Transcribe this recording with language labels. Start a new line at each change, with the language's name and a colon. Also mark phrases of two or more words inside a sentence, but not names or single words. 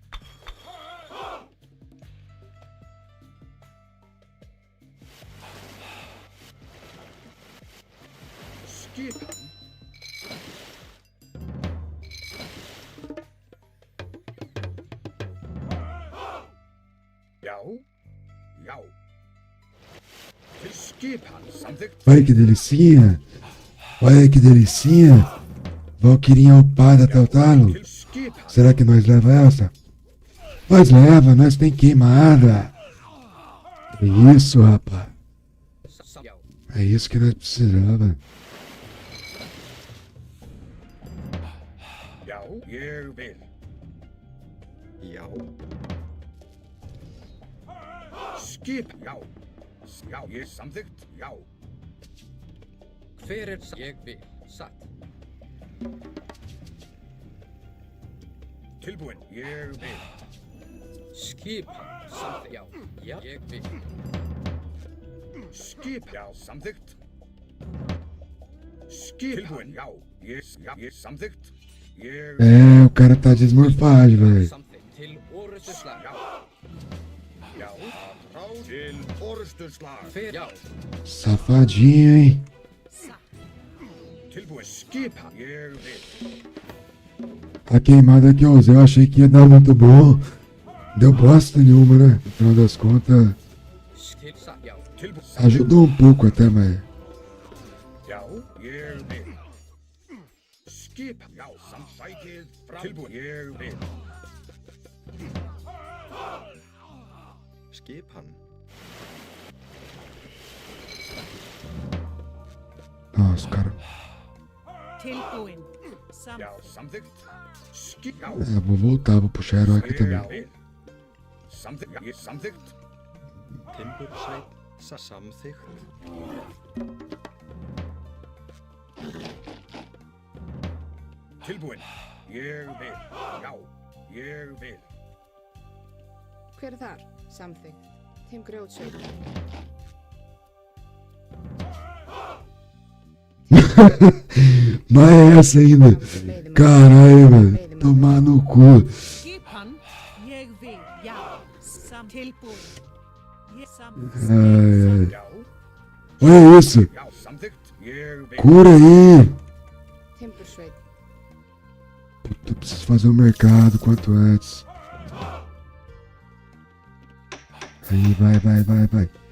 Icelandic: Skipan. Já, já. Til skipan, samþykkt.
Portuguese: Olha que delicinha. Olha que delicinha. Valquirinha opada até o talo. Será que nós leva essa? Nós leva, nós tem queimada. É isso, rapaz. É isso que nós precisava.
Icelandic: Já, ég vil. Já. Skip, já. Já, ég samþykkt, já. Hver ég vil, satt. Tilbúin, ég vil. Skip, samþykkt, já. Já, ég vil. Skip, já, samþykkt. Skip, tilbúin, já. Ég samþykkt.
Portuguese: É, o cara tá de esmorfagem, velho.
Icelandic: Til orustuslag, já. Já, frá til orustuslag. Hver, já.
Portuguese: Safadinho, hein?
Icelandic: Tilbúin, skipa, ég vil.
Portuguese: A queimada que eu usei, eu achei que ia dar muito bom. Deu bosta nenhuma, né? No final das contas, ajudou um pouco até, mas...
Icelandic: Já, ég vil. Skipa, já, samþættið frá. Tilbúin, ég vil. Skipan.
Portuguese: Nossa, cara.
Icelandic: Tilbúin.
English: Something. Skip.
Portuguese: É, vou voltar, vou puxar heróica também.
English: Something. Something.
Icelandic: Timbursveit, samþykkt. Tilbúin. Ég vil. Já. Ég vil. Hver er þar? Samþykkt. Tim Grjótsveit.
Portuguese: Mas é essa ainda. Caralho, velho. Tomar no cu.
Icelandic: Skipan, ég vil, já, tilbúin.
Portuguese: Ai, ai. Olha isso. Cura aí.
Icelandic: Timbursveit.
Portuguese: Puta, eu preciso fazer o mercado quanto antes. Aí, vai.